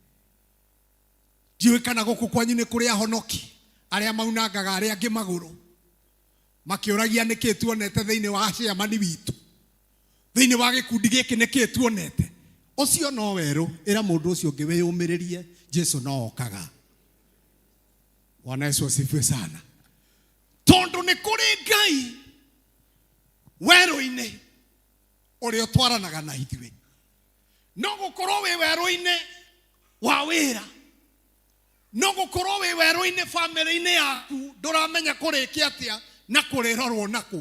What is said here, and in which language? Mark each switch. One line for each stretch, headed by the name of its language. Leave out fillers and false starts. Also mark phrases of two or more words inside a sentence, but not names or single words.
Kikuyu: Ndiũĩ kana gũkũ kwanyu nĩ kũrĩ ahonoki arĩa maunangaga arĩa angĩ magũrũ, makĩũragia nĩkĩ tuonete thĩinĩ wa ciamani witũ, thĩinĩ wa gĩkundi gĩkĩ nĩkĩ tuonete. Ũcio no werũ, ĩra mũndũ ũcio ũngĩ wĩyũmĩrĩrie, Jesũ no okaga.
Swahili: Bwana Yesu asifiwe sana.
Kikuyu: Tondũ nĩ kũrĩ Ngai werũ-inĩ ũrĩa ũtwaranaga na ithuĩ. No gũkorwo wĩ werũ-inĩ wa wĩra, no gũkorwo wĩ werũ-inĩ famĩlĩ-inĩ yaku, ndũramenya kũrĩkia atĩa na kũrĩrorwo nakũ.